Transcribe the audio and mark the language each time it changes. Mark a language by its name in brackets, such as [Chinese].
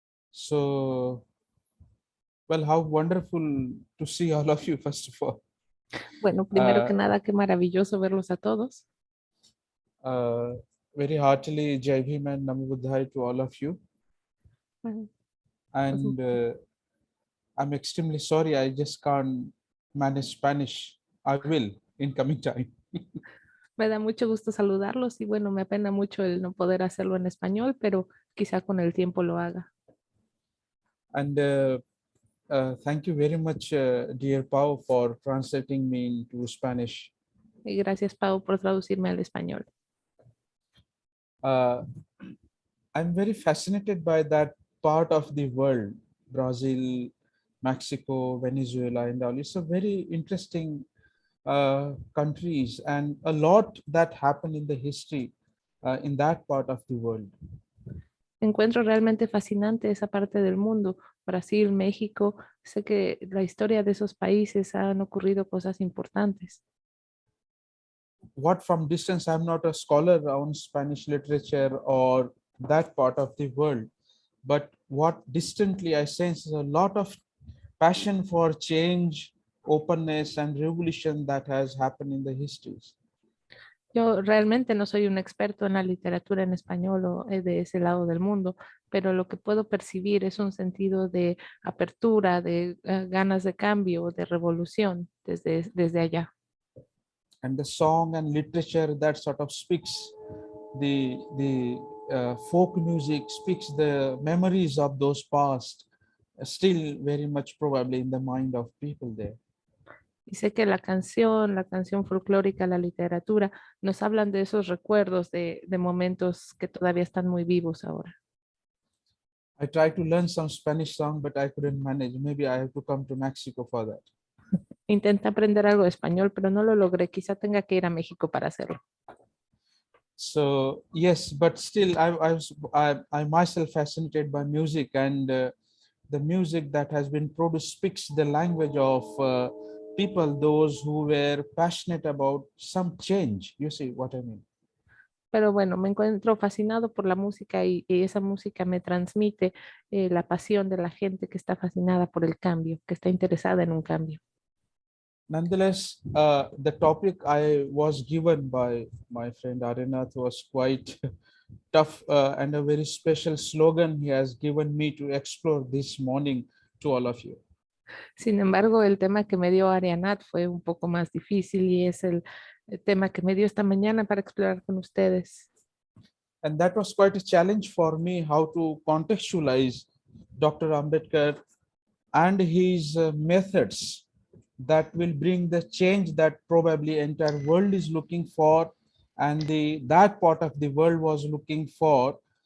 [English] So, well, how wonderful to see all of you, first of all. [Spanish] Bueno, primero que nada, qué maravilloso verlos a todos. [English] Very heartily, Jai Bhim and Namo Buddhaya to all of you. [Spanish] Bueno, [English] And I'm extremely sorry, I just can't manage Spanish. I will in coming time. [Spanish] me da mucho gusto saludarlos y bueno, me apena mucho el no poder hacerlo en español, pero quizá con el tiempo lo haga. [English] And thank you very much, dear Pau, for translating me into Spanish. [Spanish] Y gracias, Pau, por traducirme al español. [English] I'm very fascinated by that part of the world, Brazil, Mexico, Venezuela, and all. It's a very interesting countries, and a lot that happened in the history in that part of the world. [Spanish] Encuentro realmente fascinante esa parte del mundo, Brasil, México. Sé que la historia de esos países han ocurrido cosas importantes. [English] What from distance, I'm not a scholar on Spanish literature or that part of the world, but what distantly I sense is a lot of passion for change, openness, and revolution that has happened in the histories. [Spanish] Yo realmente no soy un experto en la literatura en español o de ese lado del mundo, pero lo que puedo percibir es un sentido de apertura, de ganas de cambio, de revolución desde allá. [English] And the song and literature that sort of speaks the folk music, speaks the memories of those past, still very much probably in the mind of people there. [Spanish] Y sé que la canción folclórica, la literatura, nos hablan de esos recuerdos de momentos que todavía están muy vivos ahora. [English] I tried to learn some Spanish song, but I couldn't manage. Maybe I have to come to Mexico for that. [Spanish] Intenté aprender algo de español, pero no lo logré. Quizá tenga que ir a México para hacerlo. [English] So yes, but still I myself fascinated by music, and the music that has been produced speaks the language of people, those who were passionate about some change. You see what I mean? [Spanish] Pero bueno, me encuentro fascinado por la música y esa música me transmite la pasión de la gente que está fascinada por el cambio, que está interesada en un cambio. [English] Nonetheless, the topic I was given by my friend Arinath was quite tough, and a very special slogan he has given me to explore this morning to all of you. [Spanish] Sin embargo, el tema que me dio Arianat fue un poco más difícil y es el tema que me dio esta mañana para explorar con ustedes. [English] And that was quite a challenge for me, how to contextualize Dr. Ambedkar and his methods that will bring the change that probably entire world is looking for, and that part of the world was looking for.